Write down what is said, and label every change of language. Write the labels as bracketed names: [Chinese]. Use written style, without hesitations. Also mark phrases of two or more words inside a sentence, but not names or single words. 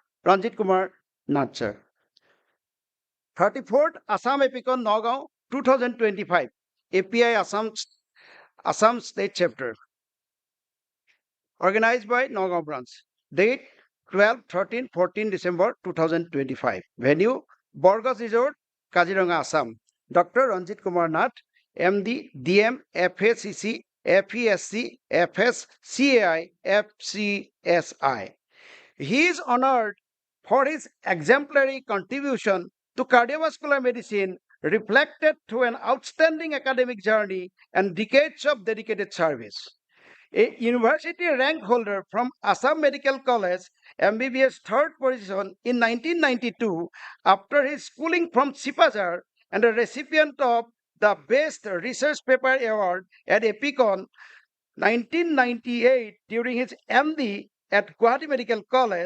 [English] Ranjit Kumar Nath, sir. 34th Assam Apicon Nagaon 2025 API Assam State Chapter, organized by Nagaon branch. Date 12, 13, 14 December 2025. Venue Borgos Resort, Kaziranga, Assam. Dr. Ranjit Kumar Nath, MD, DM, FACC, FESC, FSCAI, FCSI. He is honored for his exemplary contribution to cardiovascular medicine, reflected through an outstanding academic journey and decades of dedicated service. A university rank holder from Assam Medical College, MBBS third position in 1992 after his schooling from Sipazar and a recipient of the Best Research Paper Award at APICON 1998 during his MD at Guwahati Medical College.